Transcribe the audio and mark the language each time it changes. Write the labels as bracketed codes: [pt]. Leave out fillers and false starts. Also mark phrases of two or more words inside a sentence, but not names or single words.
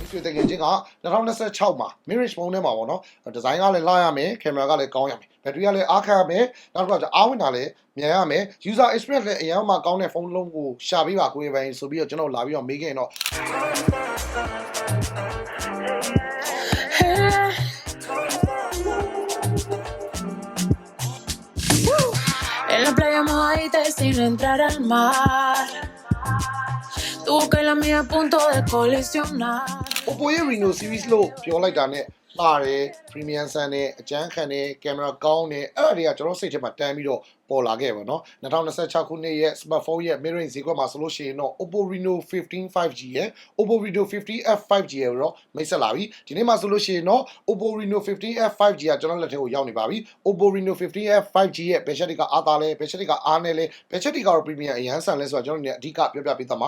[my] ဆွေတကယ်ချင်းက2026မှာ Mirage phone ထဲမှာပေါ့နော်ဒီဇိုင်းကလည်းလာရမယ်ကင်မရာကလည်းကောင်းရမယ်ဘက်ထရီကလည်းအားခရမယ်နောက်တစ်ခါကျအားဝင်တာလည်းမြန်ရမယ် [en] user experience [my] လည်းအရင်မှကောင်းတဲ့ဖုန်းလုံးကိုရှာပေးပါကိုယ်ပိုင်ဆိုပြီးတော့ကျွန်တော်လာပြီးတော့မေးခဲ့ရင်တော့ [es] En la playa mojadita sin entrar al mar. Tu boca y la mía a punto de colisionar. [my] Oppo Reno series လို့ပြောလိုက်တာနဲ့လာတယ် premium ဆန်နဲ့အကျန်းခံနဲ့ကင်မရာကောင်းနဲ့အဲ့ဒါတွေကကျွန်တော်စိတ်ထဲမှာတန်းပြီးတော့ပေါ်လာခဲ့ပါတော့2026ခုနှစ်ရဲ့ smartphone ရဲ့ mirroring ဈေးကွက်မှာဆိုလို့ရှိရင်တော့ Oppo Reno 15 5G ရဲ့ Oppo Reno 50F 5G ရဲ့တော့မိတ်ဆက်လာ ပြီဒီနေ့မှာဆိုလို့ရှိရင်တော့ Oppo Reno 50F 5G ကကျွန်တော်လက်ထဲကိုရောက်နေပါပြီ Oppo Reno 50F 5G ရဲ့ဘယ်ချက်တွေကအားသာလဲဘယ်ချက်တွေကအားနည်းလဲဘယ်ချက်တွေကတော့ premium အရန်ဆန်လဲဆိုတော့ကျွန်တော်တို့အဓိကပြောပြပေးသွားမှာ